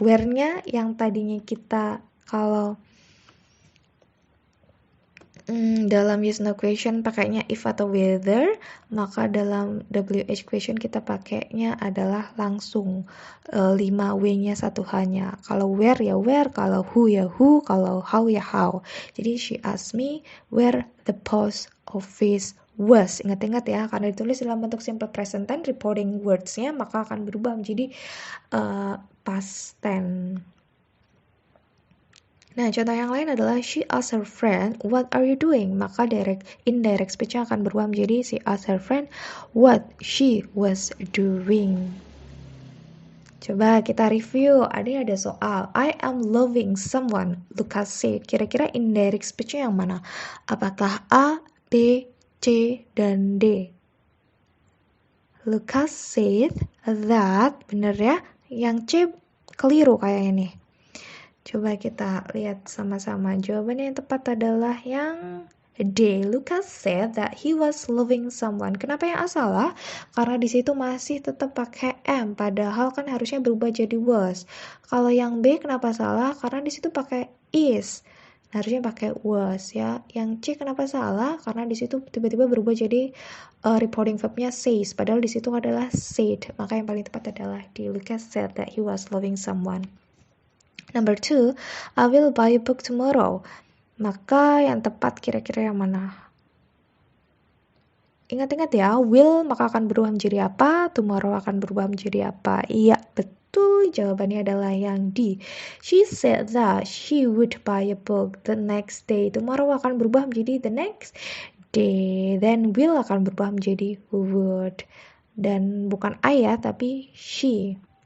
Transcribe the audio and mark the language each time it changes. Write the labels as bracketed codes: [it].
[id] Where-nya yang tadinya kita kalau dalam yes no question pakainya if atau whether, maka dalam WH question kita pakainya adalah langsung 5W-nya 1H-nya. Kalau where ya where, kalau who ya who, kalau how ya how. Jadi [en] she asked me where the post office was. [id] Ingat-ingat ya, karena ditulis dalam bentuk simple present tense, reporting words-nya maka akan berubah menjadi past tense. Nah, contoh yang lain adalah [en] she asked her friend, what are you doing? Maka indirect speech [id] akan berubah menjadi [en] she asked her friend what she was doing. [id] Coba kita review, ada soal [en] I am loving someone, Lucas said. [id] Kira-kira indirect speech-nya yang mana? Apakah A, B, C, dan D? [en] Lucas said that, [id] bener ya? Yang C keliru kayaknya nih. Coba kita lihat sama-sama. Jawabannya yang tepat adalah yang D. [en] Lucas said that he was loving someone. [id] Kenapa yang A salah? Karena di situ masih tetap pakai am, padahal kan harusnya berubah jadi was. Kalau yang B kenapa salah? Karena di situ pakai is. Harusnya pakai was ya. Yang C kenapa salah? Karena di situ tiba-tiba berubah jadi reporting verbnya says, padahal di situ adalah said. Maka yang paling tepat adalah D. [en] Lucas said that he was loving someone. [id] Number 2, [en] I will buy a book tomorrow. [id] Maka yang tepat kira-kira yang mana? Ingat-ingat ya, will maka akan berubah menjadi apa? Tomorrow akan berubah menjadi apa? Iya, betul. Jawabannya adalah yang D. [en] She said that she would buy a book the next day. Tomorrow [id] akan berubah menjadi [en] the next day. [id] Then will akan berubah menjadi would. Dan bukan I ya, tapi she.